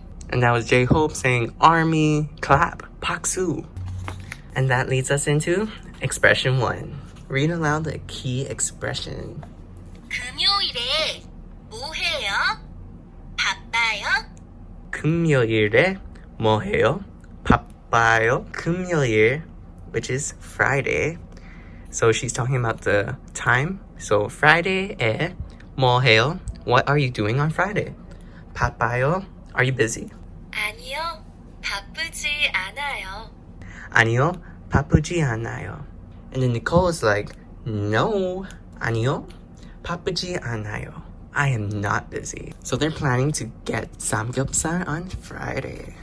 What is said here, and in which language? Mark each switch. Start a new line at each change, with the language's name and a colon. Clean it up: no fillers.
English: And that was J-Hope saying, army, clap, 박수. And that leads us into expression 1. Read aloud the key expression.
Korean: 금요일에 뭐 해요? 바빠요? 금요일에 뭐 해요? 바빠요? 바빠요.
English: 금요일, which is Friday. So she's talking about the time.
Korean: So Friday에 뭐 해요?
English: What are you doing on Friday?
Korean: 바빠요.
English: Are you busy?
Korean: 아니요, 바쁘지 않아요. 아니요, 바쁘지 않아요.
English: And then Nicole is like, no,
Korean: 아니요, 바쁘지 않아요.
English: I am not busy. So they're planning to get samgyeopsal on Friday.